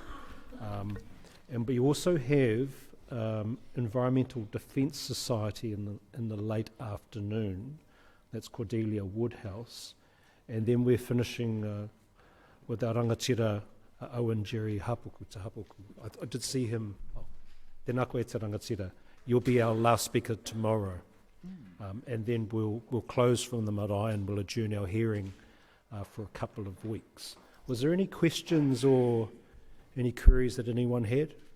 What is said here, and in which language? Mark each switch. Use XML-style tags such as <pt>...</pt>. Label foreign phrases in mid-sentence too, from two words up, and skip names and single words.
<en>And we also have Environmental Defence Society in the late afternoon. That's Cordelia Woodhouse. And then we're finishing with our rangatira Owen Jerry Hapuku Te Hapuku. I did see him.</en> <mi>Tēnā koe te rangatira.</mi> <en>You'll be our last speaker tomorrow. And then we'll close from the marae and we'll adjourn our hearing for a couple of weeks. Was there any questions or any queries that anyone had?</en>